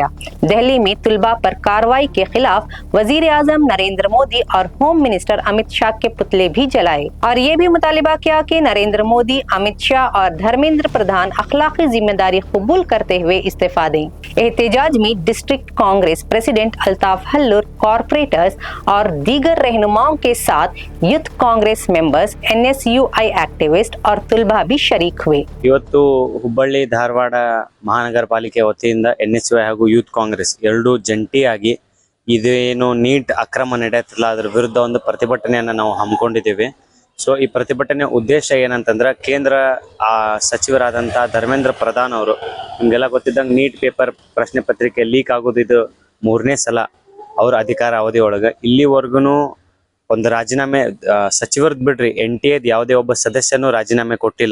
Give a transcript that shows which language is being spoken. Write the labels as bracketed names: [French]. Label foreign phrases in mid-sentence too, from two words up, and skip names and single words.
[Urdu] دہلی میں طلبہ پر کارروائی کے خلاف وزیر اعظم نریندر مودی اور [English] home minister [Urdu] امت شاہ کے پتلے بھی جلائے اور یہ بھی مطالبہ کیا کہ نریندر مودی، امت شاہ اور دھرمیندر پردھان اخلاقی ذمہ داری قبول کرتے ہوئے استعفیٰ دیں. احتجاج میں [English] District Congress President [Urdu] الطاف ہلور، کارپوریٹرز اور دیگر رہنماؤں کے ساتھ [English] Youth Congress members, [Urdu] NSUI ایکٹیوسٹ اور طلبہ بھی شریک ہوئے. [Kannada] ಇವತ್ತು ಹುಬ್ಬಳ್ಳಿ ಧಾರವಾಡ ಮಹಾನಗರ ಪಾಲಿಕೆ ವತಿಯಿಂದ NSUI ಹಾಗೂ ಯೂತ್ ಕಾಂಗ್ರೆಸ್ ಎರಡೂ ಜಂಟಿಯಾಗಿ ಇದೇನು ನೀಟ್ ಅಕ್ರಮ ನಡೆಯುತ್ತಿಲ್ಲ ಅದರ ವಿರುದ್ಧ ಒಂದು ಪ್ರತಿಭಟನೆಯನ್ನು ನಾವು ಹಮ್ಮಿಕೊಂಡಿದ್ದೇವೆ. ಸೊ ಈ ಪ್ರತಿಭಟನೆ ಉದ್ದೇಶ ಏನಂತಂದ್ರೆ ಕೇಂದ್ರ ಸಚಿವರಾದಂಥ ಧರ್ಮೇಂದ್ರ ಪ್ರಧಾನ್ ಅವರು ನಿಮಗೆಲ್ಲ ಗೊತ್ತಿದ್ದಂಗೆ ನೀಟ್ ಪೇಪರ್ ಪ್ರಶ್ನೆ ಪತ್ರಿಕೆ ಲೀಕ್ ಆಗೋದು ಇದು 3ನೇ ಸಲ ಅವ್ರ ಅಧಿಕಾರ ಅವಧಿ ಒಳಗೆ ಇಲ್ಲಿವರೆಗೂ ಒಂದು ರಾಜೀನಾಮೆ ಸಚಿವರದ್ದು ಬಿಡ್ರಿ NTA ಯಾವುದೇ ಒಬ್ಬ ಸದಸ್ಯನೂ ರಾಜೀನಾಮೆ ಕೊಟ್ಟಿಲ್ಲ.